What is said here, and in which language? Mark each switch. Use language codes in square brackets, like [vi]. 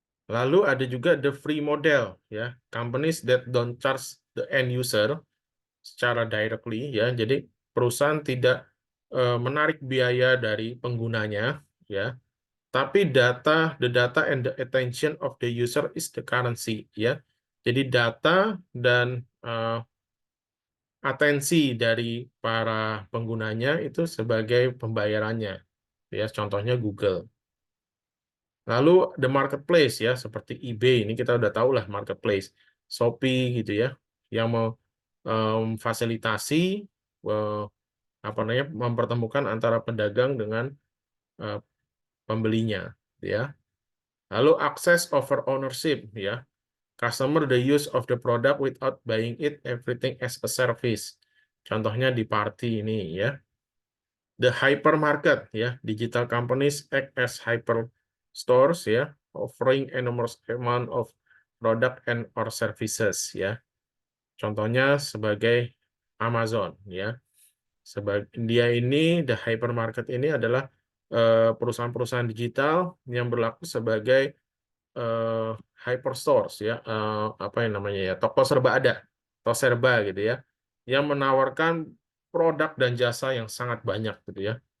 [id] Lalu ada juga [en] the free model, ya, companies that don't charge the end user secara directly, ya. [id] Jadi perusahaan tidak menarik biaya dari penggunanya, ya. [en] Tapi the data and the attention of the user is the currency, ya. [id] Jadi data dan atensi dari para penggunanya itu sebagai pembayarannya, ya. Contohnya Google. Lalu the marketplace, ya, seperti eBay, ini kita udah tahu lah marketplace, Shopee, gitu ya, yang mau fasilitasi apa namanya, mempertemukan antara pedagang dengan eh, pembelinya, ya. [en] Lalu access over ownership, ya. Customer the use of the product without buying it, everything as a service. [id] Contohnya di Party ini, ya. The hypermarket, ya. [en] Digital companies act as hyper stores, ya, offering enormous amount of product and or services, ya. [id] Contohnya sebagai Amazon, ya. Dia ini, the hypermarket ini adalah perusahaan-perusahaan digital yang berlaku sebagai eh, hyperstores, ya, apa yang namanya, ya, toko serba ada, toko serba, gitu ya, yang menawarkan produk dan jasa yang sangat banyak, gitu ya.